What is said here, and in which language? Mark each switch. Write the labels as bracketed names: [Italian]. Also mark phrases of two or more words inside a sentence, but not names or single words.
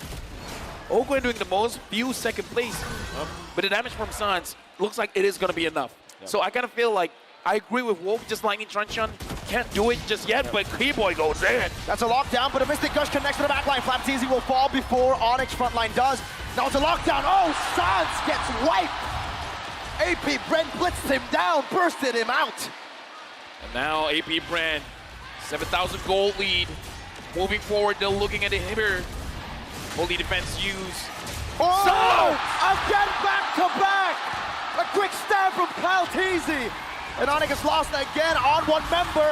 [English] Ogwen doing the most, Few second place. But the damage from Suns looks like it is going to be enough. So I kind of feel like I agree with Wolf, just Lightning Truncheon can't do it just yet, but Keyboy goes in. That's a lockdown, but a Mystic Gush connects to the backline. Flapteasy will fall before Onyx frontline does. Now it's a lockdown. Oh, Suns gets wiped. AP Bren blitzed him down, bursted him out. And now AP Bren, 7,000 gold lead. Moving forward, they're looking at it here. Holy defense use. Oh! Again back to back! A quick stab from Kyle Teasy. And Onic has lost again on one member.